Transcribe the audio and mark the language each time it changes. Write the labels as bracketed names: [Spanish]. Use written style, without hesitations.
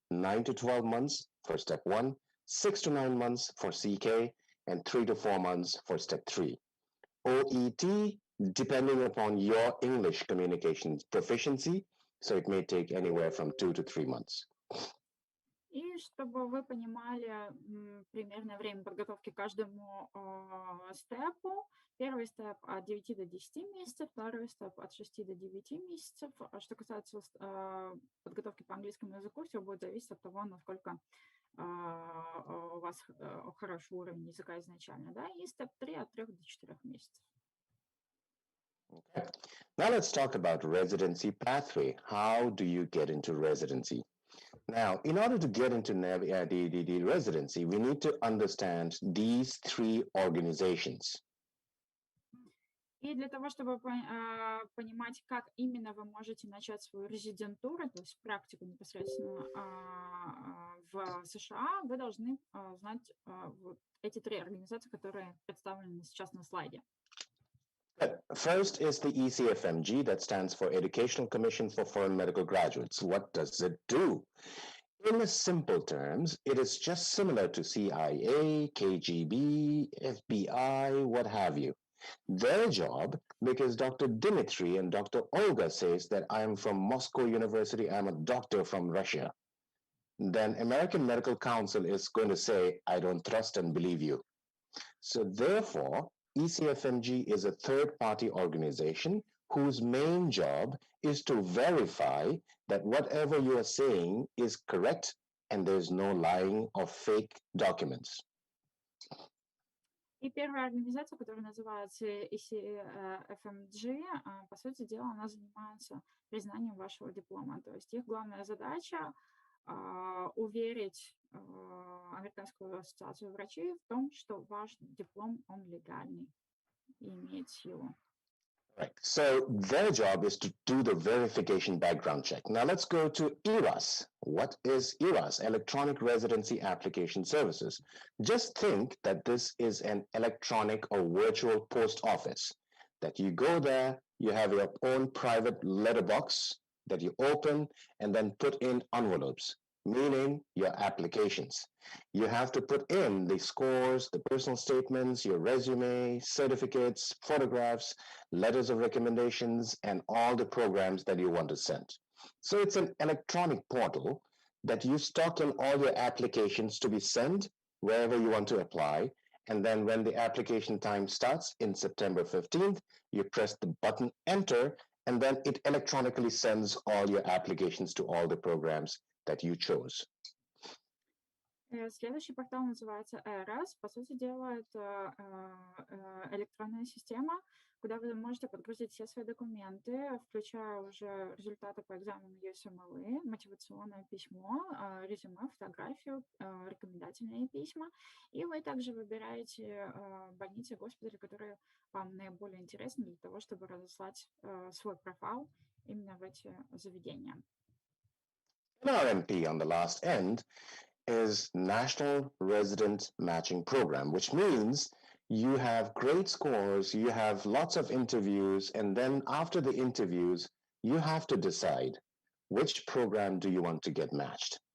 [English] 9 to 12 months for step 1, 6 to 9 months for CK, and 3 to 4 months for step 3. OET, depending upon your English communications proficiency, so it may take anywhere from 2 to 3 months. [Russian] И чтобы вы понимали примерное время подготовки к каждому степу, первый степ от 9 до 10 месяцев, второй степ от 6 до 9 месяцев. Что касается подготовки по английскому языку, все будет зависеть от того, насколько у вас хороший уровень языка изначально, да, и степ 3 от 3 до 4 месяцев. [English] Okay. Now let's talk about residency pathway. How do you get into residency? Now, in order to get into the residency, we need to understand these three organizations. [Russian] И для того, чтобы понимать, как именно вы можете начать свою резидентуру, то есть практику непосредственно в США, вы должны знать вот эти три организации, которые представлены сейчас на слайде. [English] First is the ECFMG, that stands for Educational Commission for Foreign Medical Graduates. What does it do? In simple terms, it is just similar to CIA, KGB, FBI, what have you. Their job, because Dr. Dmitry and Dr. Olga says that I am from Moscow University, I'm a doctor from Russia, then American Medical Council is going to say, I don't trust and believe you. So therefore, ECFMG is a third-party organization whose main job is to verify that whatever you are saying is correct and there's no lying or fake documents. [Russian] И первая организация, которая называется ECFMG, по сути дела, она занимается признанием вашего диплома. То есть их главная задача уверить Американскую ассоциацию врачей в том, что ваш диплом, он легальный и имеет силу. [English] Right. So their job is to do the verification background check. Now let's go to ERAS. What is ERAS? Electronic Residency Application Services. Just think that this is an electronic or virtual post office, that you go there, you have your own private letterbox that you open and then put in envelopes, meaning your applications. You have to put in the scores, the personal statements, your resume, certificates, photographs, letters of recommendations, and all the programs that you want to send. So it's an electronic portal that you stock in all your applications to be sent wherever you want to apply. And then when the application time starts in September 15th, you press the button enter, and then it electronically sends all your applications to all the programs that you chose. [Russian] Следующий портал называется ERAS. По сути дела, это электронная система, куда вы можете подгрузить все свои документы, включая уже результаты по экзамену USMLE, мотивационное письмо, резюме, фотографию, рекомендательные письма. И вы также выбираете больницы и госпитали, которые вам наиболее интересны для того, чтобы разослать свой профайл именно в эти заведения. [English] NRMP on the last end is National Resident Matching Program, which means you have great scores, you have lots of interviews, and then after the interviews, you have to decide which program do you want to get matched.